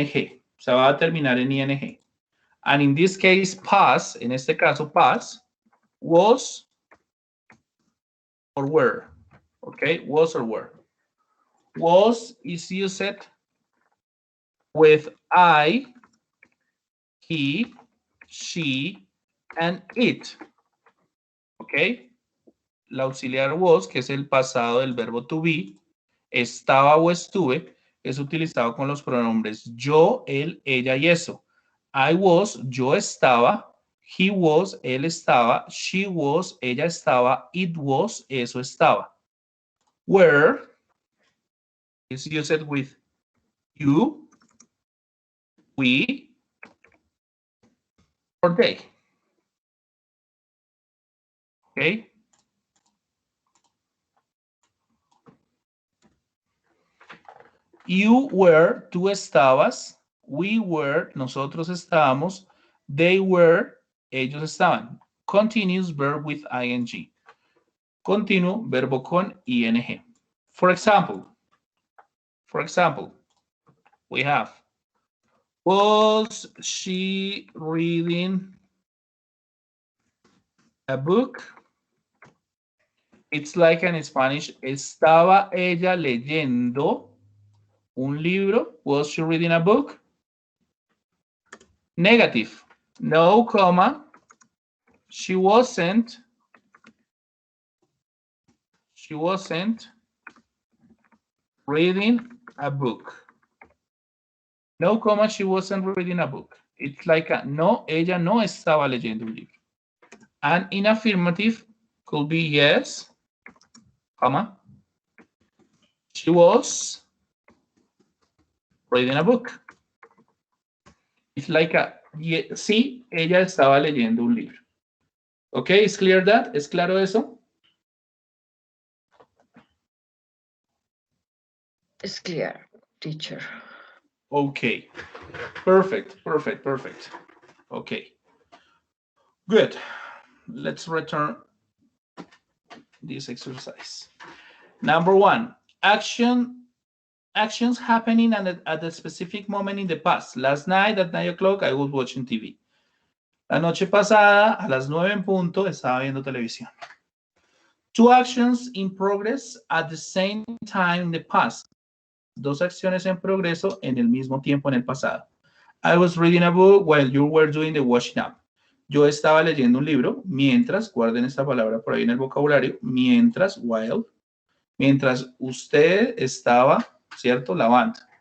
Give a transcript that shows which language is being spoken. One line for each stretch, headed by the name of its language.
Spanish: O sea, va a terminar en ing.
English: And in this case, past,
Spanish: en este caso,
English: past, was or were. Ok, was or were. Was is used with I, he, she, and it. Ok.
Spanish: La auxiliar was, que es el pasado del verbo to be, estaba o estuve, es utilizado con los pronombres yo, él, ella y eso.
English: I was,
Spanish: yo estaba.
English: He was,
Spanish: él estaba.
English: She was,
Spanish: ella estaba.
English: It was,
Spanish: eso estaba.
English: Were is used with you, we, or they. Okay. You were,
Spanish: tú estabas.
English: We were,
Spanish: nosotros estábamos.
English: They were,
Spanish: ellos estaban.
English: Continuous verb with ing.
Spanish: Continuo, verbo con ing.
English: For example, we have, was she reading a book? It's like in Spanish,
Spanish: ¿estaba ella leyendo un libro?
English: Was she reading a book? Negative. No, comma. She wasn't She wasn't reading a book. No, comma, she wasn't reading a book. It's like a no,
Spanish: ella no estaba leyendo un libro.
English: And in affirmative could be yes, comma, she was reading a book. It's like a
Spanish: sí, ella estaba leyendo un libro.
English: Okay, is clear that?
Spanish: ¿Es claro eso?
English: It's clear, teacher. Okay, perfect. Okay, good. Let's return this exercise. Number 1, actions happening at a specific moment in the past. Last night at 9 o'clock, I was watching TV.
Spanish: La noche pasada, a las 9 en punto, estaba viendo televisión.
English: 2 actions in progress at the same time in the past.
Spanish: 2 acciones en progreso en el mismo tiempo en el pasado.
English: I was reading a book while you were doing the washing up.
Spanish: Yo estaba leyendo un libro mientras, guarden esta palabra por ahí en el vocabulario, mientras,
English: while,
Spanish: mientras usted estaba, ¿cierto?, lavando.